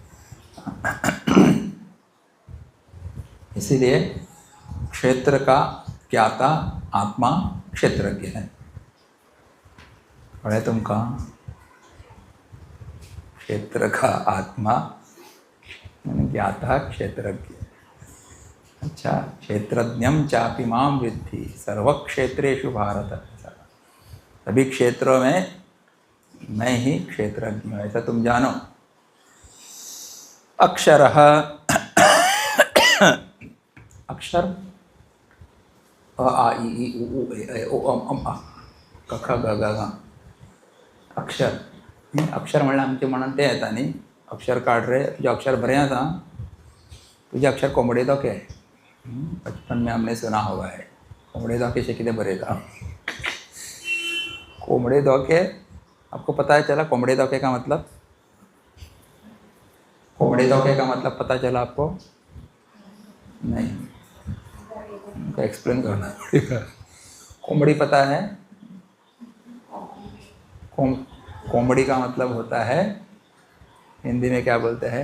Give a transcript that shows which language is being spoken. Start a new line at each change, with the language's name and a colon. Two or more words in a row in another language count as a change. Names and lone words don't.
Hindi: इसीलिए क्षेत्र का ज्ञाता आत्मा क्षेत्रज्ञ है। पढ़े तुम कहाँ? क्षेत्र का आत्मा ज्ञाता क्षेत्रज्ञ। अच्छा,
Sanskrit: क्षेत्रज्ञम चापि माम विद्धि सर्वक्षेत्रेषु भारत।
Hindi: सभी क्षेत्रों में मैं ही क्षेत्रज्ञ हूँ, ऐसा तुम जानो। अक्षरः, अक्षर अ आ इ ई उ ऊ ए ओ अम आ क ख ग घ घ, अक्षर।
Konkani: अक्षर म्हणल्यार आमचे म्हणून ते येता न्ही, अक्षर काढ रे, तुझे अक्षर बरें आसा, तुझे अक्षर कोंबडे दोके।
Hindi: बचपन में हमने सुना हुआ है,
Konkani: कोंबडे दोके
Hindi: से
Konkani: कितें बरयता। कोंबडे दोके,
Hindi: आपको पता है चला
Konkani: कोंबडे दोके
Hindi: का मतलब?
Konkani: कोंबडे दोके
Hindi: का मतलब पता चला आपको? नहीं, उनको एक्सप्लेन करना पड़ेगा। कोंबड़ी पता है? कोंबड़ी का मतलब होता है, हिंदी में क्या बोलते हैं?